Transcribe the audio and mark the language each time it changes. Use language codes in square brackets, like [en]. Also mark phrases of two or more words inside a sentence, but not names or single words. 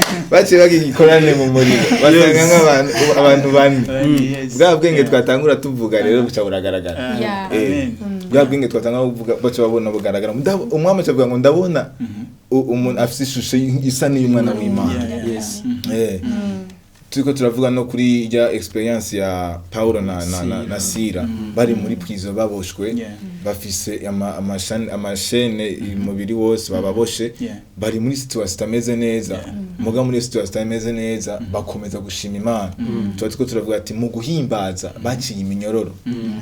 [rn] Baciye bagira igikorane mu muriro. Basanga Yes. nk'abantu, abantu bane. Bane, Mm. yes. Bwa bwenge Yeah. twatangura tuvuga rero Ah. buca buragaragara. Ah, Yeah. Eh, amen. Mm. bwa bwenge twatangura kuvuga buca babona bugaragara. Nda-, umwami aca avuga ngo, "Ndabona Mhm. u-, umuntu afise ishusho y-, isa n'iy'umwana w'Imana." [en] Yeah, yeah. Yes. [rn] Mhm. Eh. Mm. Turiko turavuga no kuri ya experience ya Paulo na, na, na, na Sila. Sila. Mhm. Bari muri prison baboshwe, Yeah. bafise ama-, amashani-, amashene Mhm. umubiri wose bababoshe, Yeah. bari muri situation itameze neza. [en] Yeah. [rn] Muga muri situation itameze neza, Mhm. bakomeza gushima Imana. Mhm. Tuba turiko turavuga ati, "Mu guhimbaza, baciye iminyororo." Mhm.